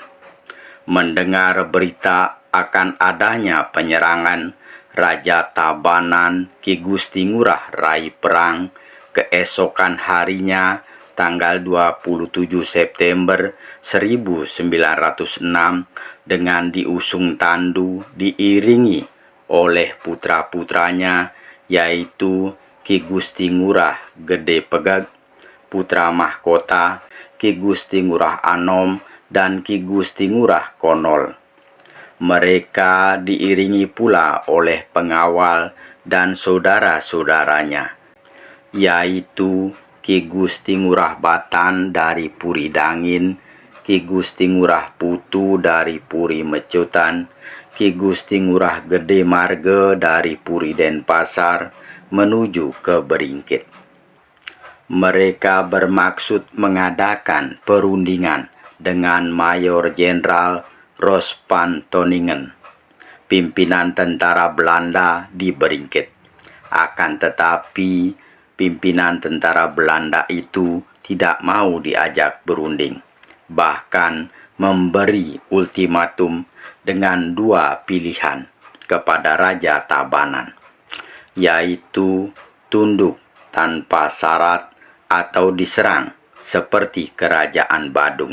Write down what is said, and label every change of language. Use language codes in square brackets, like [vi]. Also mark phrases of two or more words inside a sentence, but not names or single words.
[id] Mendengar berita akan adanya penyerangan, Raja Tabanan Ki Gusti Ngurah Rai Perang keesokan harinya tanggal 27 September 1906 dengan diusung tandu diiringi oleh putra-putranya yaitu Ki Gusti Ngurah Gede Pegeg, putra mahkota Ki Gusti Ngurah Anom dan Ki Gusti Ngurah Konol. Mereka diiringi pula oleh pengawal dan saudara-saudaranya, yaitu Ki Gusti Ngurah Batan dari Puri Dangin, Ki Gusti Ngurah Putu dari Puri Mecutan, Ki Gusti Ngurah Gede Marge dari Puri Denpasar menuju ke Beringkit. Mereka bermaksud mengadakan perundingan dengan Mayor Jenderal Rospan Toningen, pimpinan tentara Belanda di Beringkit. Akan tetapi pimpinan tentara Belanda itu tidak mau diajak berunding, bahkan memberi ultimatum dengan dua pilihan kepada Raja Tabanan, yaitu tunduk tanpa syarat atau diserang seperti kerajaan Badung.